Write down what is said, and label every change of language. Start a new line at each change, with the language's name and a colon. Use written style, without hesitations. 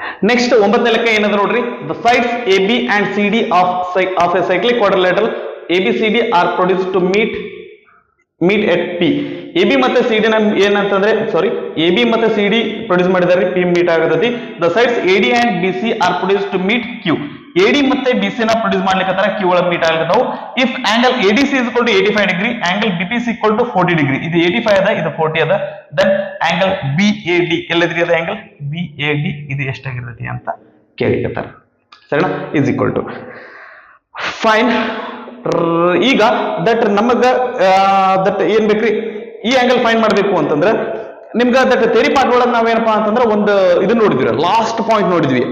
Kannada: Next 9ನೇ ಲೆಕ್ಕ ಏನದ ನೋಡ್ರಿ.
English: The sides AB and CD of a cyclic quadrilateral ABCD are produced to meet at P.
Kannada: AB ಮತ್ತೆ CD ನ ಏನಂತಂದ್ರೆ AB ಮತ್ತೆ CD ಪ್ರೊಡ್ಯೂಸ್ ಮಾಡಿದಾರೆ, P ಮೀಟ್ ಆಗತೈತಿ.
English: The sides AD and BC are produced to meet Q.
Kannada: AD ಮತ್ತೆ BC ನ produce ಮಾಡ್ಲಿಕ್ಕೆ Q ಒಳಗೆ meet ಆಗತಾವು.
English: If angle ADC is equal to 85 degree, angle BPC equal to 40 degree.
Kannada: ಇದು 85 ಅದ, ಇದು 40 ಅದ. ದೆನ್ ಆಂಗಲ್ BAD ಎಲ್ಲದ್ರಿ ಅದ? ಆಂಗಲ್ BAD ಇದು ಎಷ್ಟಾಗಿರ್ತೈತಿ ಅಂತ ಕೇಳಿಕತ್ತಾರ. ಸರಿನಾ?
English: Is equal to fine.
Kannada: ಈಗ ದಟ್ ನಮಗ ದಟ್ ಏನ್ ಬೇಕ್ರಿ? ಈ ಆಂಗಲ್ ಫೈನ್ ಮಾಡ್ಬೇಕು ಅಂತಂದ್ರೆ ನಿಮ್ಗ ದಟ್ ಥಿಯರಿ ಪಾರ್ಟ್ ಒಳಗೆ ನಾವೇನಪ್ಪಾ ಅಂತಂದ್ರೆ ಒಂದು ಇದು ನೋಡಿದ್ವಿ, ಲಾಸ್ಟ್ ಪಾಯಿಂಟ್ ನೋಡಿದ್ವಿ.